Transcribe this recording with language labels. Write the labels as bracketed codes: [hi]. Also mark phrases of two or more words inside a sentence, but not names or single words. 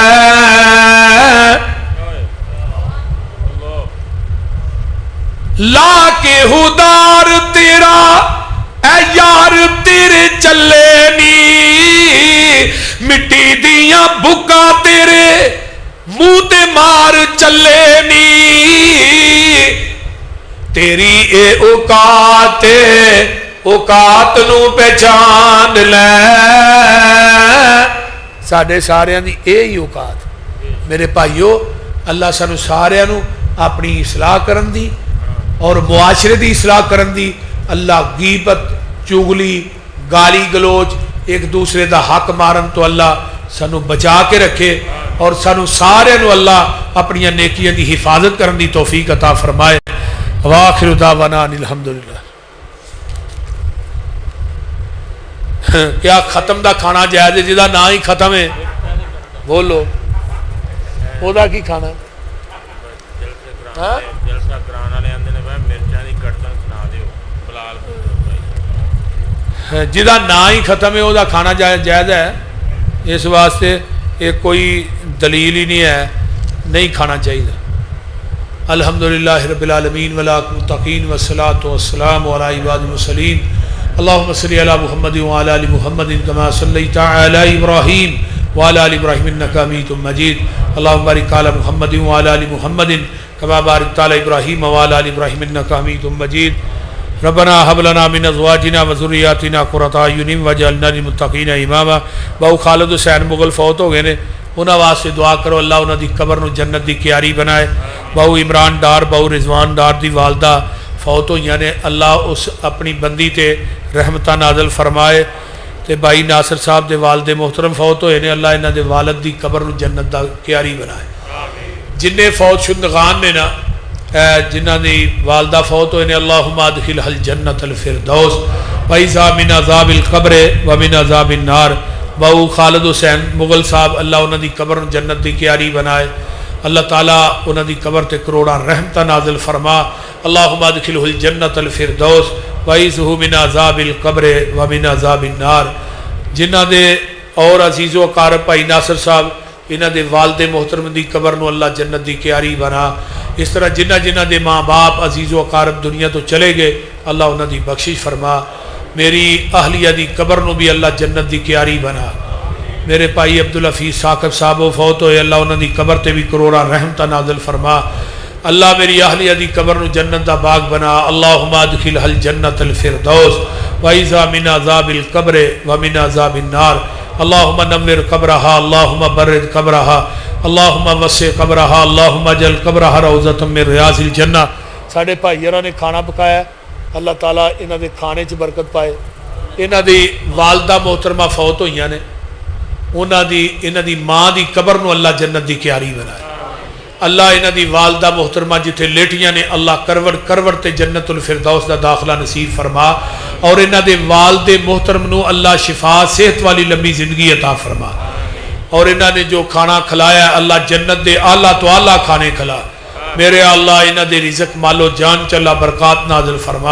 [pa] لا کے ہدار تیرا اے یار تیرے چلے نی، مٹی دیاں بکا تیرے منہ تے مار چلے نی، تیری اے اوقات نوں پہچان لے. ساڈے ساریاں دی یہی اوقات. میرے بھائیو، اللہ سانوں ساریاں نوں اپنی اصلاح کرن دی اور معاشرے کی اصلاح کرن دی और मुआशरे की इसलाह करन दी, اللہ غیبت چغلی گالی گلوچ ایک دوسرے کا حق مارن تو اللہ سانوں بچا کے رکھے اور سانوں سارے نوں اللہ اپنی نیکیاں کی حفاظت کرنے کی توفیق عطا فرمائے. [ar] وآخر دعوانا أن الحمد لله. [ur] کیا ختم کا کھانا جائز ہے? [pa] جہدا نا ہی ختم ہے بولو اودا کی کھانا? جہدا نا ہی ختم ہے وہ کھانا جائز ہے. [ur] اس واسطے یہ کوئی دلیل ہی نہیں ہے، نہیں کھانا چاہیے. [ar] الحمد لله رب العالمين والمتقين والصلاة والسلام على عباد المرسلين. اللهم صل على محمد وعلى آل محمد كما صليت على إبراهيم وعلى آل إبراهيم إنك حميد مجيد. اللهم بارك على محمد وعلى آل محمد كما باركت على إبراهيم وعلى آل إبراهيم إنك حميد مجيد. ربنا هب لنا من أزواجنا وذرياتنا قرة أعين واجعلنا للمتقين إماما. [pa] بہو خالد حسین مغل فوت ہو گئے نے، انہوں نے واسطے دعا کرو اللہ انہوں نے قبر نوں جنت کی کیاری بنائے. بہو عمران ڈار بہو رضوان ڈار کی والدہ فوت ہوئی نے، اللہ اس اپنی بندی تے رحمتاں نازل فرمائے. تو بھائی ناصر صاحب کے والدے محترم فوت ہوئے نے، اللہ انہاں دے والد کی قبر نوں جنت دا کیاری بنائے. جنے فوت شدگان نے نا، جنہاں دی والدہ فوت ہوئے نے, [ar] اللهم أدخلها جنة الفردوس وأعذها من عذاب القبر ومن عذاب النار. [pa] بہو خالد حسین مغل صاحب، اللہ انہوں نے قبر جنت کی کیاری بنائے. اللہ تعالیٰ انہوں نے قبر تے کروڑا رحمتاں نازل فرما. [ar] اللهم أدخله جنة الفردوس وأعذه من عذاب القبر ومن عذاب النار. [pa] جنہاں دے اور عزیز و اقارب بھائی ناصر صاحب، انہاں دے والدے محترم کی قبر نوں اللہ جنت کی کیاری بنا. اس طرح جنہاں دے ماں باپ عزیز و اقارب دنیا تو چلے گئے، اللہ انہوں نے بخشش فرما. میری اہلیہ کی قبر نوں بھی اللہ جنت کی کیاری بنا. میرے بھائی عبد الحفیظ ثاقب صاحب فوت ہوئے، اللہ انہوں نے قبر تے بھی کروڑا رحمتاں نازل فرما. اللہ میری اہلیہ کی قبر نوں جنت کا باغ بنا. [ar] اللهم أدخلها جنة الفردوس وأعذها من عذاب القبر ومن عذاب النار. اللهم نور قبرها اللهم برد قبرها اللهم وسع قبرها اللهم اجعل قبرها روضة من رياض الجنة. [pa] ساڈے بھائیاں نے کھانا پکایا، اللہ تعالیٰ انہاں دے کھانے چ برکت پائے. انہاں دی والدہ محترمہ فوت ہوئیاں نے، انہاں دی انہاں دی ماں کی قبر نوں اللہ جنت کی کیاری بنائے. اللہ انہاں دی والدہ محترمہ جتھے لیٹیاں نے، اللہ کروٹ کروٹ تے [ar] جنة الفردوس [pa] کا داخلہ نصیب فرما. اور انہاں دے والدے محترم نوں اللہ شفا صحت والی لمبی زندگی عطا فرما. اور انہاں نے جو کھانا کھلایا، اللہ جنت دے اعلیٰ تو اعلیٰ کھانے کھلا. میرے اللہ انہاں دے رزق مال و جان چلا برکت نازل فرما.